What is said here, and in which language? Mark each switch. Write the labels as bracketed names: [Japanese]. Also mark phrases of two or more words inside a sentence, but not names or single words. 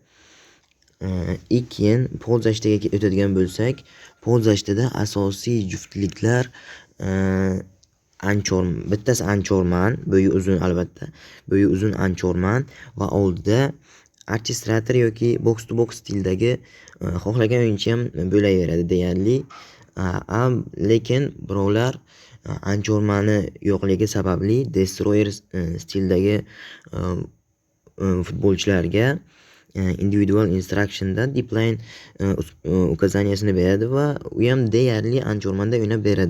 [Uzbek] Keyin polzashtaga o'tadigan bo'lsak, polzashtada asosiy juftliklar bittasi Anchorman, bo'yi uzun, albatta. Bo'yi uzun Anchorman va oldida Archistrator yoki [English] box to box [Uzbek] stildagi xohlagan o'yinchi ham bo'laveradi deyarli. Lekin birovlar Anchormani yo'qligi sababli destroyer stildagi futbolchilarga [English] individual instructionda deepline [Uzbek] ukazaniyasini beradi va u ham deyarli Anchormanda o'ynab beradi.